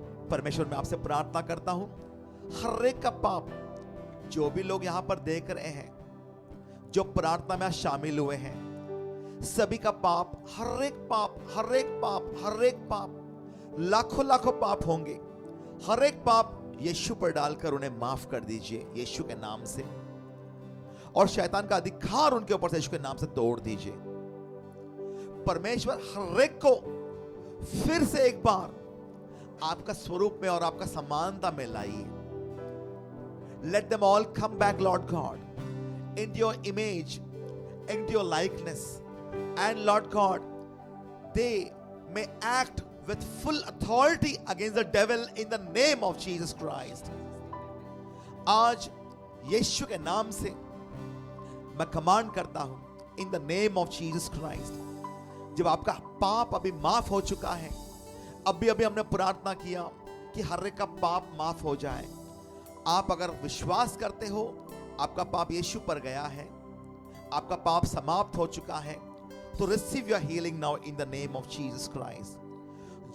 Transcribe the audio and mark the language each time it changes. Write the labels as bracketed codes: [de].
[hi] परमेश्वर मैं आपसे प्रार्थना करता हूं, हर एक का पाप, जो भी लोग यहां पर देख रहे हैं, जो प्रार्थना में शामिल हुए हैं, सभी का पाप, हर एक पाप, हर एक पाप, हर एक पाप, लाखों लाखों पाप होंगे, हर एक पाप यीशु पर डालकर उन्हें माफ कर दीजिए यीशु के नाम से। और शैतान का अधिकार उनके ऊपर से यीशु के नाम से तोड़ दीजिए। परमेश्वर हर एक को फिर से एक बार आपका स्वरूप में और आपका समानता में लाइए। [en] Let them all come back, Lord God, into your image, into your likeness. And Lord God, they may act with full authority against the devil in the name of Jesus Christ. [hi] आज यीशु के नाम से मैं command करता हूं, [en] in the name of Jesus Christ. [hi] जब आपका पाप अभी माफ हो चुका है, अभी हमने प्रार्थना किया कि हर एक का पाप माफ हो जाए। आप अगर विश्वास करते हो आपका पाप यीशु पर गया है, आपका पाप समाप्त हो चुका है, तो [en] Receive your healing now in the name of Jesus Christ.